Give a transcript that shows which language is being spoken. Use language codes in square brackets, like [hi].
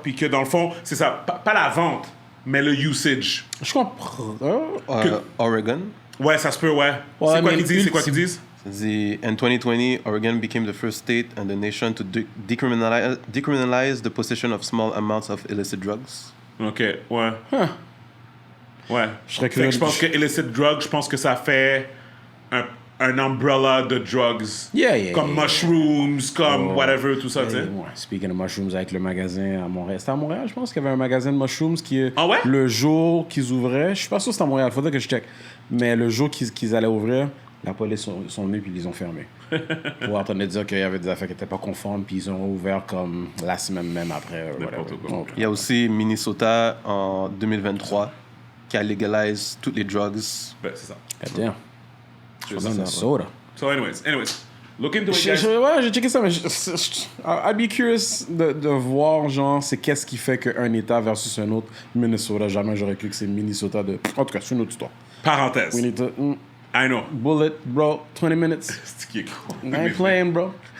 [fr] Puis que dans le fond, c'est ça. Pas la vente, mais le usage. Je comprends. Oregon. Ouais, ça se peut, ouais. Ouais, C'est quoi mais qu'ils disent? C'est quoi qu'ils disent? [en] In 2020, Oregon became the first state in the nation to decriminalize the possession of small amounts of illicit drugs. [fr] OK, ouais. Ouais. Je serais curieux que je pense que [en] illicit drug, [fr] je pense que ça fait un [en] umbrella [fr] de drugs. [en] Yeah, [fr] Comme mushrooms, comme whatever, tout ça, tu sais. Ouais, [en] speaking of mushrooms, [fr] avec le magasin à Montréal. C'était à Montréal, je pense qu'il y avait un magasin de mushrooms qui, Ah ouais? le jour qu'ils ouvraient, je suis pas sûr que c'était à Montréal, faudrait que je check. Mais le jour qu'ils allaient ouvrir, la police sont venus puis ils les ont fermés. Pour entendre dire qu'il y avait des affaires qui n'étaient pas conformes, puis ils ont ouvert comme la semaine même après. N'importe [en] whatever. [fr] quoi. Donc, Il y a aussi Minnesota en 2023 qui a légalisé toutes les drugs. Ben, c'est ça. [en] damn. [fr] C'est ça. Minnesota. [en] So, anyways, look into it, guys. [fr] Ouais, j'ai checké ça, mais [en] I'd be curious [fr] de voir, genre, c'est qu'est-ce qui fait qu'un État versus un autre. Minnesota, jamais j'aurais cru que c'est Minnesota de... En tout cas, c'est une autre histoire. Parenthèse. [en] We need to... I know. bullet, bro, 20 minutes. [fr] C'est qui est con. [en] I ain't playing, bro.